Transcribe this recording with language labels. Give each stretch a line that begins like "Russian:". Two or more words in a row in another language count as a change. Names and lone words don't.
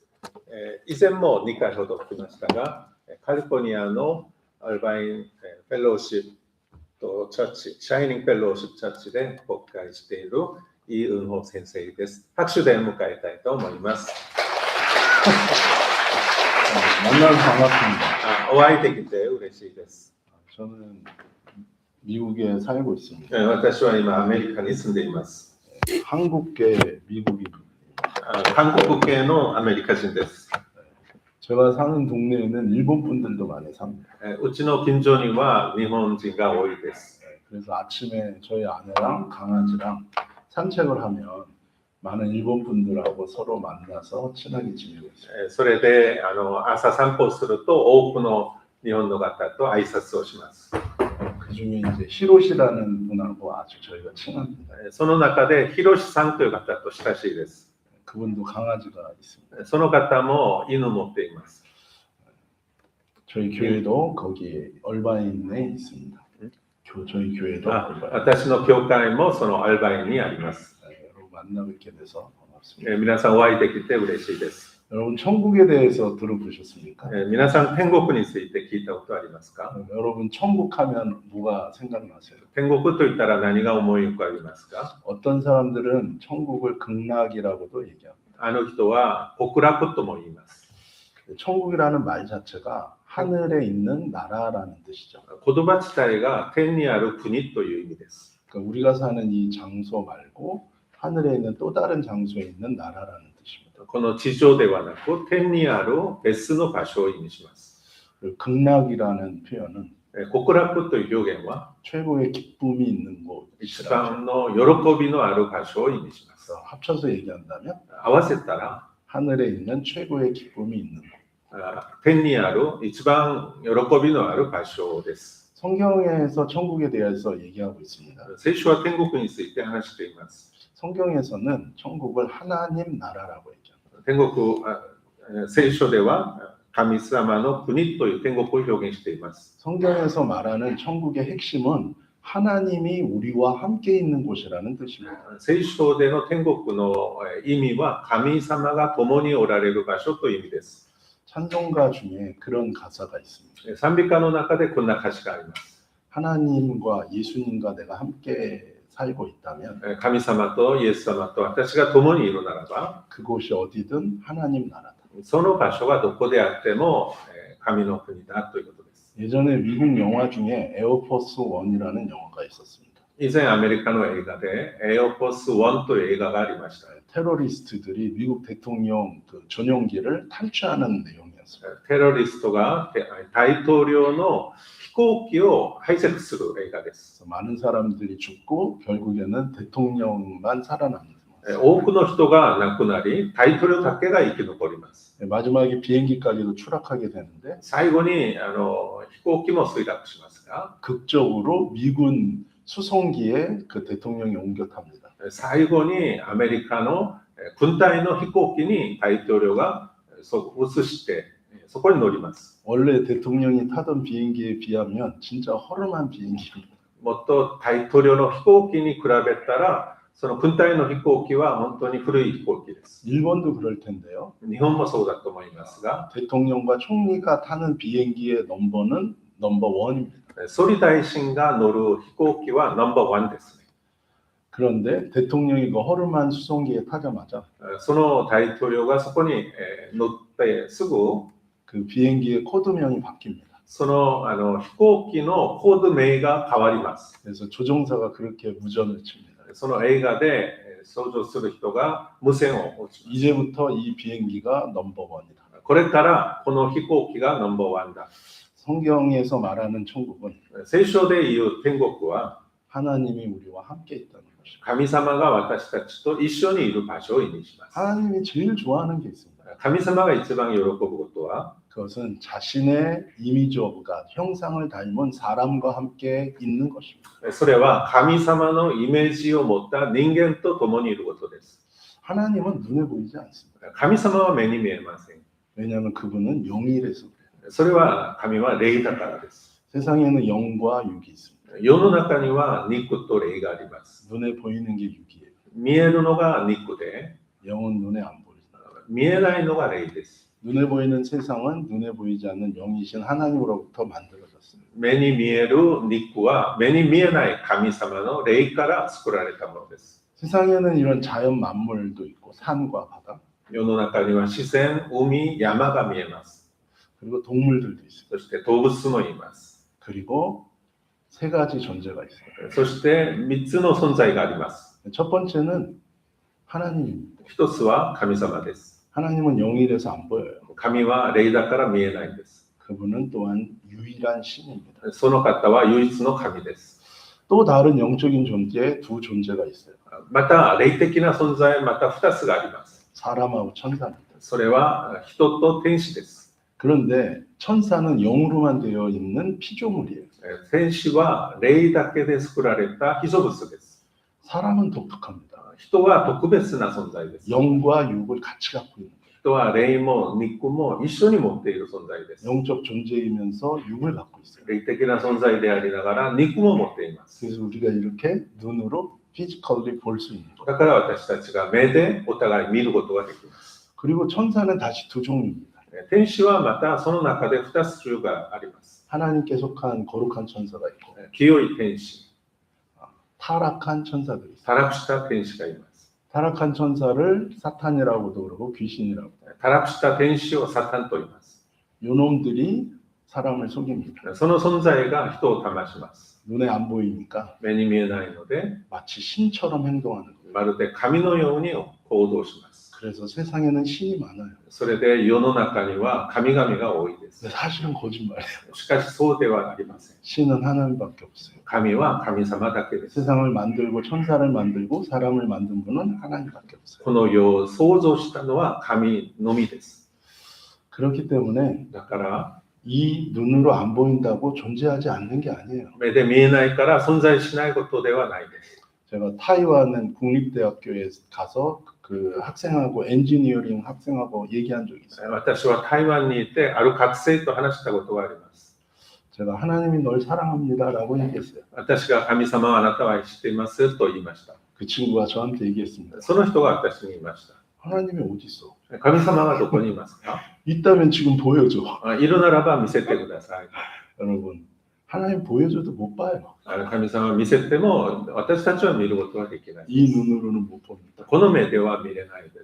Japanese: 以前も2回ほど来ましたが、カリフォルニアのアルバインフェローシップとチャーチ、シャイニングフェローシップチャーチで牧会しているイ・ウンホ先生です。拍手で迎えたいと思います。
Korean: 만나서반갑습니다.
Japanese: お会いできて嬉しいです。
Korean: 저는 미국에 살고 있습니다.
Japanese: 私は今アメリカに住んでいます。
Korean: 한국계 미국인.
Japanese: 韓国系のアメリカ人です。
Korean: 제가 사는 동네에는 일본 분들도 많이 삽니다.
Japanese: うちの近所には日本人が多いです。
Korean: 그래서 아침에 저희 아내랑 강아지랑 산책을 하면 많은 일본 분들하고 서로 만나서 친하게 지내고 있어요.
Japanese: それで朝散歩すると多くの日本の方と挨拶をします。
Korean: 그중에 이제 히로시라는 분하고 아주 저희가 친합니다.
Japanese: その中でヒロシさんという方と親しいです。
Korean: 그분도 강아지가 있습니다.
Japanese: その方も犬を持っています。
Korean: 저희 교회도 거기 얼바인에 있습니다. 저희 교회도 あ 얼바인.
Japanese: 私の教会もそのアルバインにあります。
Korean: 여러분 만나 뵙게 돼서 반갑습니다.
Japanese: 皆さんお会いできて嬉しいです。
Korean: 여러분 천국에 대해서 들어보셨습니까?
Japanese: 皆さん天国について聞いたことありますか？
Korean: 여러분 천국하면 뭐가 생각나세요?
Japanese: 天国といったら何が思い浮かびますか？
Korean: 어떤 사람들은 천국을 극락이라고도 얘기합니다.
Japanese: あの人は極楽とも言います。
Korean: 천국이라는 말 자체가 하늘에 있는 나라라는 뜻이죠.
Japanese: 言葉自体が天にある国という意味です。
Korean: 그러니까 우리가 사는 이 장소 말고 하늘에 있는 또 다른 장소에 있는 나라라는 뜻입니다.
Japanese: この地上ではなく天にある別の場所を意味します。
Korean: 그리고 극락이라는 표현은
Japanese: 極楽という表現は
Korean: 최고의 기쁨이 있는
Japanese: 一
Korean: 곳이라고
Japanese: 番の喜びのある場所を意味します。
Korean: 해서 합쳐서 얘기한다면
Japanese: 合わせたら
Korean: 하늘에 있는 최고의 기쁨이 있는 곳.
Japanese: 天にある一番喜びのある場所です。
Korean: 성경에서 천국에 대해서 얘기하고 있습니다.
Japanese: 聖書は天国について話しています。
Korean: 성경에서는 천국을 하나님 나라라고 얘기합니다.
Japanese: 天国、聖書では神様の国という天国を表現しています。
Korean: 성경에서 말하는 천국의 핵심은 하나님이 우리와 함께 있는 곳이라는 뜻입니다.
Japanese: 聖書での天国の意味は神様が共におられる場所という意味です。
Korean: 찬송가 중에 그런 가사가 있습니다.
Japanese: 賛美歌の中でこんな歌詞があります。
Korean: 하나님과 예수님과 내가 함께 살고 있다면
Japanese: 神様とイエス様と私が共にいるならば、
Korean: 그곳이 어디든 하나님 나라다.
Japanese: その場所がどこであっても神の国だということです。
Korean: 예전에 미국 영화 중에 에어포스 1이라는 영화가 있었습니다.
Japanese: 以前アメリカの映画でエオポス1という映画がありました。
Korean: 테러리스트들이 미국 대통령 그 전용기를 탈취하는 내용이었습니다.
Japanese: テロリストが大統領の飛行機をハイジャックする映画です。
Korean: 그래서 많은 사람들이 죽고 결국에는 대통령만 살아남는 모습.
Japanese: 多くの人が亡くなり、大統領だけが生き残ります。
Korean: 마지막에 비행기까지도 추락하게 되는데
Japanese: 最後に飛行機も墜落しますが、
Korean: 극적으로 미군 수송기에 그 대통령이 옮겨 탑니다.
Japanese: 最後にアメリカの軍隊の飛行機に大統領が移してそこに乗ります。
Korean: 원래 대통령이 타던 비행기에 비하면 진짜 허름한 비행기입니다.
Japanese: もっと大統領の飛行機に比べたらその軍隊の飛行機は本当に古い飛行機です。
Korean: 일본도 그럴 텐데요.
Japanese: 日本もそうだと思いますが、
Korean: 대통령과 총리가 타는 비행기의 넘버는 넘버 1입니다.
Japanese: 総理大臣が乗る飛行機はナンバーワンですね。
Korean: 그런데 대통령이 그 허름한 수송기에 타자마자
Japanese: その大統領がそこに乗ってすぐ
Korean: 그 비행기의 코드명이 바뀝니다.
Japanese: その飛行機のコード名が変わります。
Korean: 그래서 조종사가 그렇게 무전을 칩니다.
Japanese: その映画で操縦する人が無線を打ちます。
Korean: 이제부터 이 비행기가 넘버 1이다.
Japanese: これからこの飛行機がナンバーワンだ。
Korean: 성경에서 말하는 천국은
Japanese: 聖書でいう天国は
Korean: 하나님이 우리와 함께 있다는 것입니다.
Japanese: 神様が私たちと一緒にいる場所を意味します。
Korean: 하나님이 제일 좋아하는 게 있습니다.
Japanese: 神様が一番喜ぶことは
Korean: 그것은 자신의
English: image of God,
Korean: 형상을 닮은 사람과 함께 있는 것입니다.
Japanese: それは神様のイメージを持った人間と共にいることです。
Korean: 하나님은 눈에 보이지 않습니다.
Japanese: 神様は目に見えません。
Korean: 왜냐하면 그분은 영이라서 그래요.
Japanese: それは神は霊だからです。
Korean: 세상에는 영과 육이 있습니다.
Japanese: 世の中には肉と霊があります。
Korean: 눈에 보이는 게 육이에요.
Japanese: 見えるのが肉で、
Korean: 영은 눈에 안 보입니다.
Japanese: 見えないのが霊です。
Korean: 눈에 보이는 세상은 눈에 보이지 않는 영이신 하나님으로부터 만들어졌습니다.
Japanese: 目に見える肉は目に見えない神様の霊から作られたものです。
Korean: 세상에는 이런 자연 만물도 있고 산과 바다
Japanese: 世の中には自然、海、山が見えます。
Korean: 그리고 동물들도 있습니다.
Japanese: そして動物もいます。
Korean: 그리고 세 가지 존재가 있어요.
Japanese: そして3つの存在があります。
Korean: 첫 번째는 하나님입니다.
Japanese: 一つは神様です。
Korean: 하나님은 영이라서 안 보여요.
Japanese: 神は霊だから見えないんです。
Korean: 그분은 또한 유일한 신입니다.
Japanese: その方は唯一の神です。
Korean: 또 다른 영적인 존재에 두 존재가 있어요.
Japanese: また霊的な存在また2つがあります。
Korean: 사람하고 천사입니다.
Japanese: それは人と天使です。
Korean: 그런데 천사는 영으로만 되어 있는 피조물이에요.
Japanese: 天使は霊だけで作られた被造物です。
Korean: 사람은 독특합니다.
Japanese: 人は特別な存在です。
Korean: 영과 육을 같이 갖고 있는 거예요.
Japanese: 人は霊も肉も一緒に持っている存在です。
Korean: 영적 존재이면서 육을 갖고 있어요.
Japanese: 霊的な存在でありながら肉も持っています。
Korean: 그래서 우리가 이렇게 눈으로 피지컬리 볼 수 있는 거예요.
Japanese: だから私たちが目でお互い見ることができます。
Korean: 그리고 천사는 다시 두 종류입니다.
Japanese: 天使はまたその中で2つ種類があります。
Korean: 하나님께 속한 거룩한 천사가 있고
Japanese: 清い天使、
Korean: 타락한 천사들이 있어요.
Japanese: 堕落した天使がいます。
Korean: 타락한 천사를 사탄이라고도 그러고 귀신이라고.
Japanese: 堕落した天使をサタンと言います。
Korean: 요놈들이 사람을 속입니다.
Japanese: その存在が人を騙します。
Korean: 눈에 안 보이니까
Japanese: 目に見えないので、
Korean: 마치 신처럼 행동하는 거예요.
Japanese: まるで神のように行動します。
Korean: 그래서 세상에는 신이 많아요.
Japanese: それで世の中には神々が多いです。
Korean: 근데 사실은 거짓말이에요.
Japanese: しかしそうではありません。
Korean: 신은 하나님밖에 없어요.
Japanese: 神は神様だけです。
Korean: 세상을 만들고 천사를 만들고 사람을 만든 분은 하나님밖에 없어요.
Japanese: この世を創造したのは神のみです。
Korean: 그렇기 때문에
Japanese: だから
Korean: 이 눈으로 안 보인다고 존재하지 않는 게 아니에요.
Japanese: 目で見えないから存在しないことではないです。
Korean: 제가 타이완은 국립대학교에 가서 그 학생하고 엔지니어링 학생하고 얘기한 적이 있어요.
Japanese: 私は台湾にいてある学生と話したことがあります。
Korean: 제가 하나님이 널 사랑합니다라고 얘기했어요.
Japanese: 私が神様はあなたは愛していますと言いました。
Korean: 그 친구가 저한테 얘기했습니다.
Japanese: その人が私に言いまし
Korean: 하나님이 어디 있어?
Japanese: た。神様はどこにいますか？
Korean: 있다면 지금 보여줘.
Japanese: いるならば見せてください。
Korean: 여러분, 하나님 보여줘도 못 봐요.
Japanese: 神様は見せても私たちは見ることはできない。
Korean: 이 눈으로는 못 봅니다.
Japanese: この目では見れないです。